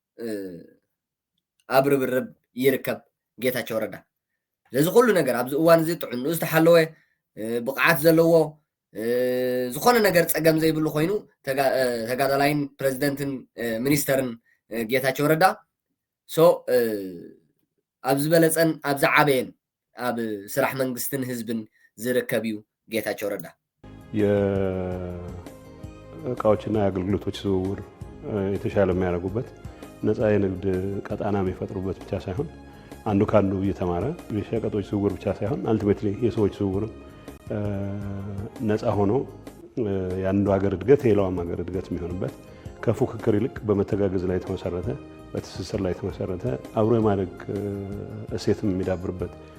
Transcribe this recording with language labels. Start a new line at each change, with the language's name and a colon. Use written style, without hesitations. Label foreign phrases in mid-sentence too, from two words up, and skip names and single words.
Tigrinya: ኣብ ርብርብ ይርከብ ጌታቸው ረዳ። ለዚ ኩሉ ነገር ኣብዚ እዋን እዚ ጥዕንኡ ዝተሓለወ ብቕዓት ዘለዎ ዝኾነ ነገር ፀገም ዘይብሉ ኮይኑ ተጋዳላይን ፕሬዝደንትን ሚኒስተርን ጌታቸው ረዳ ኣብ ዝበለፀን ኣብ ዝዓበየን ኣብ ስራሕ መንግስትን ህዝብን ዝርከብ እዩ ጌታቸው ረዳ።
Amharic: የእቃዎችና የአገልግሎቶች ዝውውር የተሻለ የሚያደርጉበት ነፃ የንግድ ቀጣና የሚፈጥሩበት ብቻ ሳይሆን አንዱ ካንዱ እየተማረ የሸቀጦች ዝውውር ብቻ ሳይሆን አልቲሜትሊ የሰዎች ዝውውርም ነፃ ሆኖ የአንዱ ሀገር እድገት የሌላውም ሀገር እድገት የሚሆንበት ከፉክክር ይልቅ በመተጋገዝ ላይ የተመሰረተ በትስስር ላይ የተመሰረተ አብሮ የማደግ እሴትም የሚዳብርበት